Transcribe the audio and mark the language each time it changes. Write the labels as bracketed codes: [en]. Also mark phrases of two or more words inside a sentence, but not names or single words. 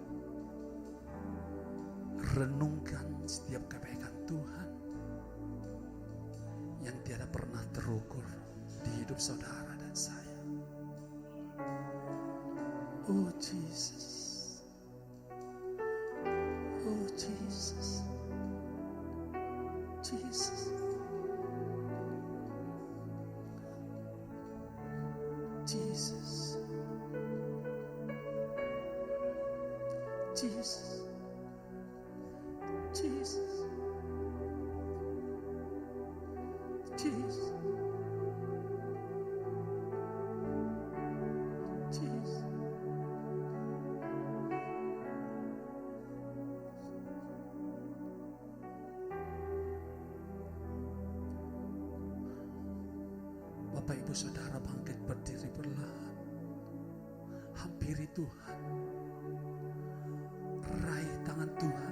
[id] Renungkan setiap kebaikan Tuhan yang tiada pernah terukur di hidup saudara dan saya. Oh Jesus, oh Jesus, Jesus, Jesus, Jesus, Jesus, Jesus, Jesus. Bapak Ibu Saudara bangkit berdiri perlahan. Hampiri Tuhan. Raih tangan Tuhan.